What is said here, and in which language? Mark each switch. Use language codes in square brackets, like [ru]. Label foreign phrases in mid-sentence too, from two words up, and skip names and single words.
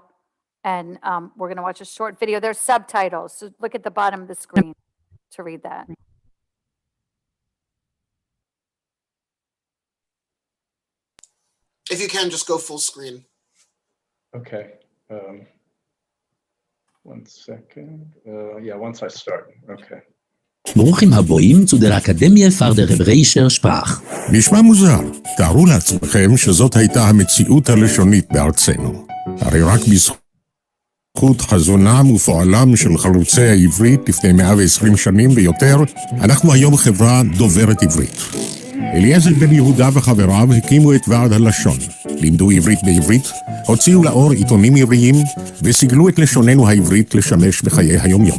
[en] And we're going to watch a short video. There's subtitles, so look at the bottom of the screen to read that. If you can, just go full screen. Okay. 1 second. Yeah, once I start. Okay. [he] ברוכים הבאים [de] zu der Akademie für der Hebräischer Sprach. [he] נשמע מוזר. תארו לעצמכם שזאת הייתה המציאות הלשונית בארצנו. הרי רק בזכות חזונם ופועלם של חלוצי העברית לפני 120 שנים ויותר, אנחנו היום חברה דוברת עברית. אליעזר בן יהודה וחבריו הקימו את ועד הלשון, לימדו עברית בעברית, הוציאו לאור עיתונים עבריים וסיגלו את לשוננו העברית לשמש בחיי היומיום.